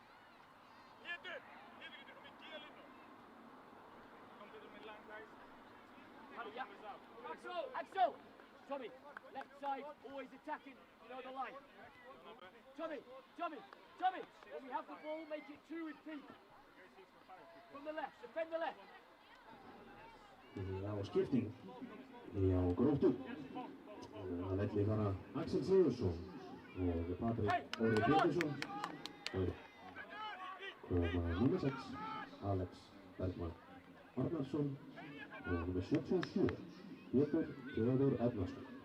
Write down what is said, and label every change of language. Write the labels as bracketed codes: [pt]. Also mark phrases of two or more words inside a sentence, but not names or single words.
[en] Honey, yeah. Axel! Axel! Tommy, left side, always attacking, you know the line. Tommy! Tommy! Tommy! When we have the ball, make it 2 with Pete. From the left, defend the left. [is] Já, skipting Já, Gróttu Það velli fara Axel Sigurðsson og Patrik Óri Pétursson og koma nummer 6 Alex Bergman Arnarsson og nummer 77 Pétur Theodor Ednarsson.